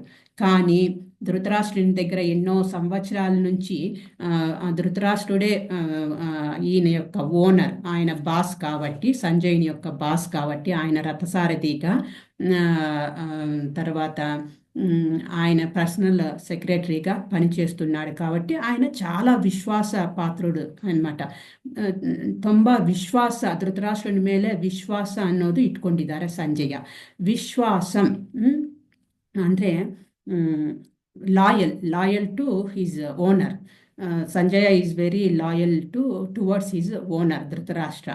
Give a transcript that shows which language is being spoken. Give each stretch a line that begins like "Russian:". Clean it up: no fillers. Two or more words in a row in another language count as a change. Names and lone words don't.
Telugu: కానీ ధృతరాష్ట్రుని దగ్గర ఎన్నో సంవత్సరాల నుంచి ధృతరాష్ట్రుడే ఈయన యొక్క ఓనర్, ఆయన బాస్ కాబట్టి, సంజయుని యొక్క బాస్ కాబట్టి, ఆయన రథసారథిగా, తర్వాత ఆయన
English: personal secretaryగా
Telugu: పనిచేస్తున్నాడు కాబట్టి ఆయన చాలా విశ్వాస పాత్రుడు అనమాట.
Kannada: ತುಂಬ ವಿಶ್ವಾಸ, ಧೃತರಾಷ್ಟ್ರನ ಮೇಲೆ ವಿಶ್ವಾಸ ಅನ್ನೋದು ಇಟ್ಕೊಂಡಿದ್ದಾರೆ ಸಂಜಯ. ವಿಶ್ವಾಸಂ ಅಂದರೆ
English: loyal to his owner. Sanjaya is very loyal towards his owner Dhritarashtra.